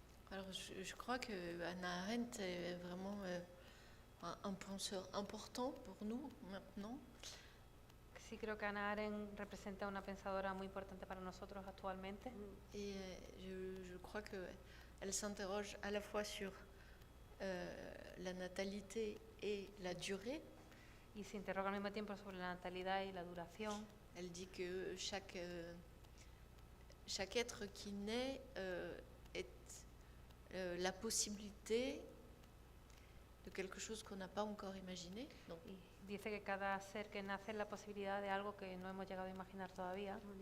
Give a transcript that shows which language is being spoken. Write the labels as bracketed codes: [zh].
[fr] Alors, je crois que Hannah Arendt est vraiment un penseur important pour nous maintenant. [es] Sí, creo que Hannah Arendt representa una pensadora muy importante para nosotros actualmente. [fr] Et je crois qu'elle s'interroge à la fois sur la natalité et la durée. [es] Y se interroga al mismo tiempo sobre la natalidad y la duración. [fr] Elle dit que chaque être qui naît est la possibilité de quelque chose qu'on n'a pas encore imaginé. Donc, [es] y dice que cada ser que nace es la posibilidad de algo que no hemos llegado a imaginar todavía.